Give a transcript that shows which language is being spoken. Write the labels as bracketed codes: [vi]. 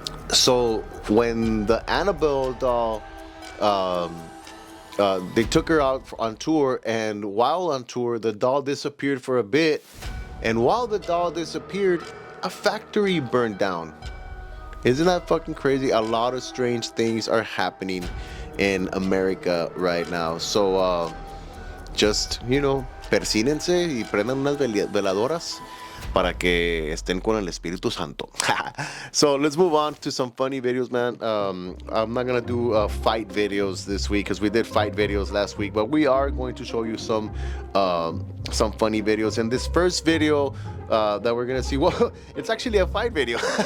[en] So when the Annabelle doll, they took her out on tour, and while on tour, the doll disappeared for a bit. And while the doll disappeared, a factory burned down. Isn't that fucking crazy? A lot of strange things are happening in America right now. So just, [es] persínense y prendan unas veladoras para que estén con el Espíritu Santo. [en] So let's move on to some funny videos, man. I'm not gonna do fight videos this week because we did fight videos last week, but we are going to show you some funny videos. And this first video that we're gonna see, well, it's actually a fight video.